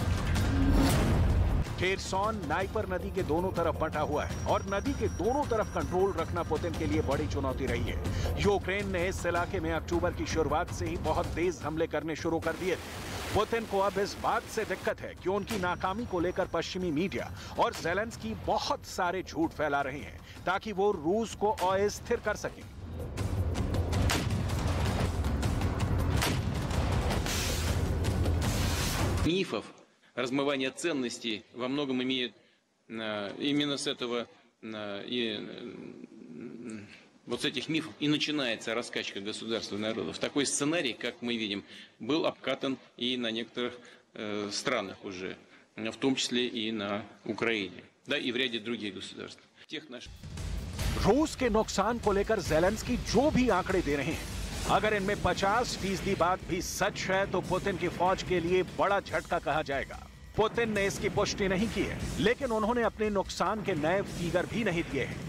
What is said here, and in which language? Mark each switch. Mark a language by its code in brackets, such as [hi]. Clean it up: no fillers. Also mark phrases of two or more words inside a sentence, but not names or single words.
[hi] खेरसौन नाइपर नदी के दोनों तरफ बंटा हुआ है और नदी के दोनों तरफ कंट्रोल रखना पुतिन के लिए बड़ी चुनौती रही है। यूक्रेन ने इस इलाके में अक्टूबर की शुरुआत से ही बहुत तेज हमले करने शुरू कर दिए थे। पुतिन को अब इस बात से दिक्कत है कि उनकी नाकामी को लेकर पश्चिमी मीडिया और ज़ेलेंस्की बहुत सारे झूठ फैला रहे हैं ताकि वो रूस को अस्थिर कर सकें। [ru] Мифов, размывание ценностей во многом имеет именно с этого вот с этих мифов и начинается раскачка государства и народов. Такой сценарий, как мы видим, был обкатан и на некоторых странах уже, в том числе и на Украине, да, и в ряде других государств. [hi] रूस के नुकसान को लेकर ज़ेलेंस्की जो भी आंकड़े दे रहे हैं, अगर इनमें 50% बात भी सच है तो पुतिन की फौज के लिए बड़ा झटका कहा जाएगा। पुतिन ने इसकी पुष्टि नहीं की है, लेकिन उन्होंने अपने नुकसान के नए फिगर भी नहीं दिए हैं।